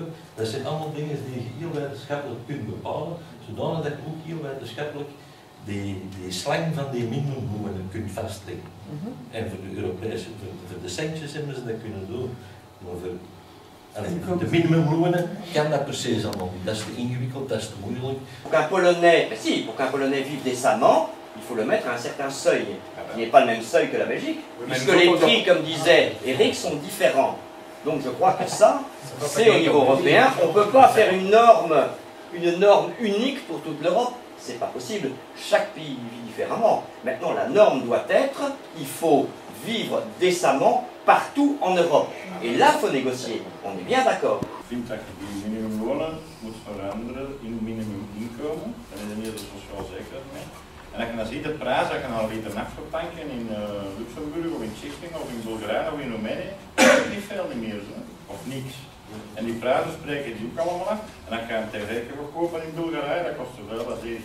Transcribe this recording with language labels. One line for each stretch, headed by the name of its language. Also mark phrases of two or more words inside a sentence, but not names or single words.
Dutch: Dat zijn allemaal dingen die je heel wetenschappelijk kunt bepalen, zodanig dat je ook heel wetenschappelijk die slang van die minimumlonen kunt vastleggen. En voor de Europese, voor de centjes hebben ze dat kunnen doen, maar voor de minimumlonen kan dat precies allemaal niet. Dat is te ingewikkeld, dat is te moeilijk.
French: Pour qu'un Polonais, si, pour qu'un Polonais vive décemment, il faut le mettre à un certain seuil, qui n'est pas le même seuil que la Belgique, puisque les prix, comme disait Eric, sont différents. Donc je crois que ça, c'est au niveau européen. On ne peut pas faire une norme unique pour toute l'Europe. C'est pas possible. Chaque pays vit différemment. Maintenant, la norme doit être, il faut vivre décemment partout en Europe. Et là, il faut négocier. On est bien d'accord.
Dutch: Ik vind dat je die minimumlonen moet veranderen in minimuminkomen. Dan is er niet de sociaal zekerheid mee. En als je dan ziet de prijs dat je een liter naft gaat tanken in Luxemburg of in Tsjechië of in Bulgarije of in Roemenië, dat is niet veel meer zo. Of niks. En die prijzen spreken die ook allemaal af. En dan kan je tegen rekening kopen in Bulgarije, dat kost zoveel als hier.